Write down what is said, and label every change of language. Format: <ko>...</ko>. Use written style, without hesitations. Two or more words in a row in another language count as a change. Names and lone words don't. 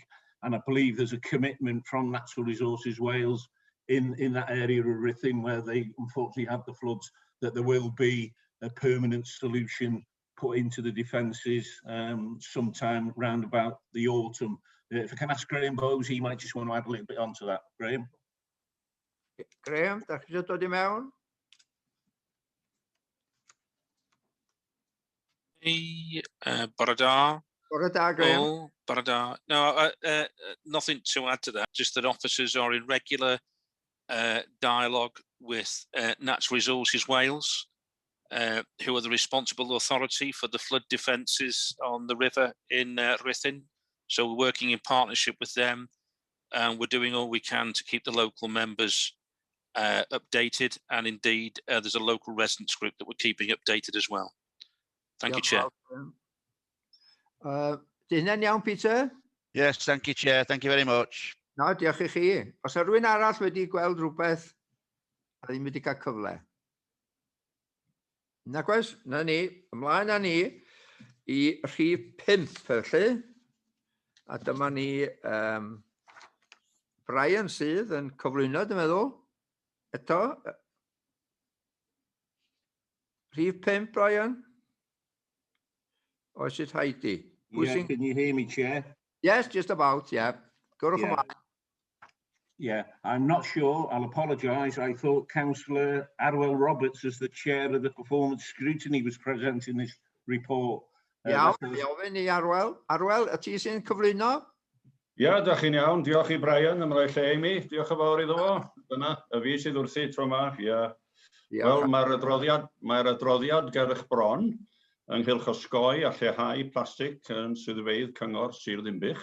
<en>And I believe there's a commitment from Natural Resources Wales in that area of Rhythin where they unfortunately had the floods, that there will be a permanent solution put into the defences sometime round about the autumn. If I can ask Graham Bowes, he might just want to add a little bit onto that. Graham?</en> <cy>Graham, da chi eisiau dod I mewn? Bore da. Bore da, Graham. Oh, bore da.</cy> <en>No, nothing to add to that. Just that officers are in regular dialogue with Natural Resources Wales, who are the responsible authority for the flood defences on the river in Rhythin. So we're working in partnership with them, and we're doing all we can to keep the local members updated. And indeed, there's a local residents group that we're keeping updated as well. Thank you, Chair.</en> <cy>Di hynna'n iawn, Peter?</cy> <en>Yes, thank you, Chair. Thank you very much. No,</en> <cy>diolch I chi. Os yw rhywun arall wedi gweld rhywbeth a ddim wedi cael cyfle? Nag oes, na ni, ymlaen â ni I rhif 5 felly. A dyma ni Brian sydd yn cyflwyno, dwi'n meddwl. Eto. Rhif 5, Brian.</cy> <en>Or is it Heidi? Yeah, can you hear me, Chair? Yes, just about, yeah.</en> <cy>Gwrwch ymlaen.</cy> <en>Yeah, I'm not sure. I'll apologise. I thought Councillor Arwel Roberts, as the chair of the performance scrutiny, was presenting this report.</en> <cy>Iawn, ofyn I Arwel. Arwel, y ti sy'n cyflwyno? Ia, da chi'n iawn. Diolch I Brian am roi lle I mi. Diolch yn fawr iddo fo. Dyna, y fi sydd wrthi tro yma. Ia. Wel, mae'r adroddiad ger eich bron ynghylch OSGOI a lleihau plastig yn swyddfeydd Cyngor Sir Ddinbych.</cy>